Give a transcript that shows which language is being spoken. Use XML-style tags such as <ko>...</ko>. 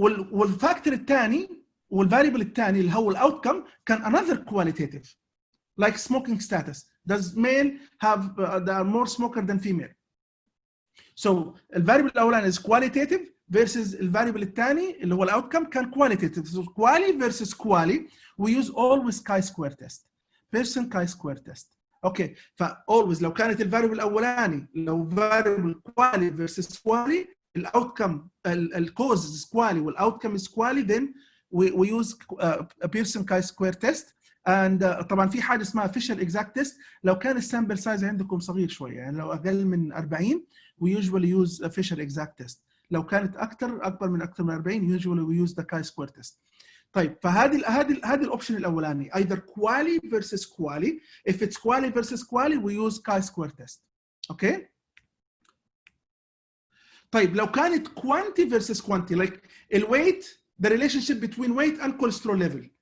<ar>والفاكتور الثاني والفاريبل الثاني اللي هو الاوتكم كان</ar> <en>another qualitative like smoking status. Does male have there are more smoker than female?</en> <ar>So الفاريبل الاولاني is qualitative versus الفاريبل الثاني اللي هو الاوتكم كان qualitative.</ar> <en>So quali versus quali we use always chi-square test. Pearson chi-square test.</en> <ar>اوكي فاولويز لو كانت الفاريبل الاولاني</ar> <en>لو variable quali versus quali الاوتكم الكوز is quali والاوتكم is quali then we use a Pearson chi-square test.</en> <ar>and طبعا في حاجه اسمها official exact test لو كان السامبل سايز عندكم صغير شويه يعني لو اقل من 40</ar> <en>we usually use official exact test.</en> <ar>لو كانت اكبر من 40</ar> <en>usually we use the chi-square test.</en> <ar>طيب فهذه الاوبشن الاولاني either quali versus quali.</ar> <en>if it's quali versus quali we use chi-square test.</en> <ar>اوكي طيب لو كانت</ar> <en>quanti versus quanti like الweight the relationship between weight and cholesterol level.</en>